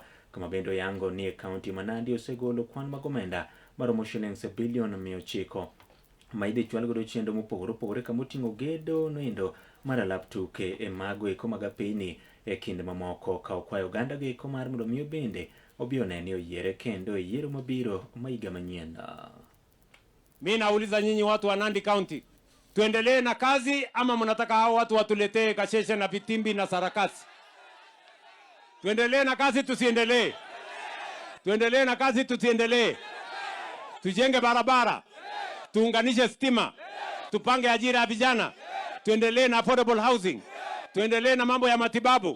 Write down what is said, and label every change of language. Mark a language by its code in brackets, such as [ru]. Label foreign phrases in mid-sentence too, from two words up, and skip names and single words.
[luo] Kama bende oyango ni e kaunti ma Nandi osegolo kwan mag omenda maromo shillings bilion 900 ma idhi chwal godo chenro mopogore opogore kamoting'o gedo noendo mar alap tuke e mago eko mag apeyni e kinde mamoko, ka okwayo oganda go eko mar mondo mi bende obi one ni oyiere kendo e yiero mabiro ma higa manyien. [sw] Mimi nauliza nyinyi watu wa Nandi County, tuendelee na kazi ama mnataka hao watu watuletee kasheshe na vitimbi na sarakasi? Tuendelee na kazi tusiendelee? Tuendelee na kazi tusiendelee? Tujenge barabara, tuunganishe stima, tupange ajira ya vijana, tuendelee na [en] affordable housing, [sw] tuendelee na mambo ya matibabu.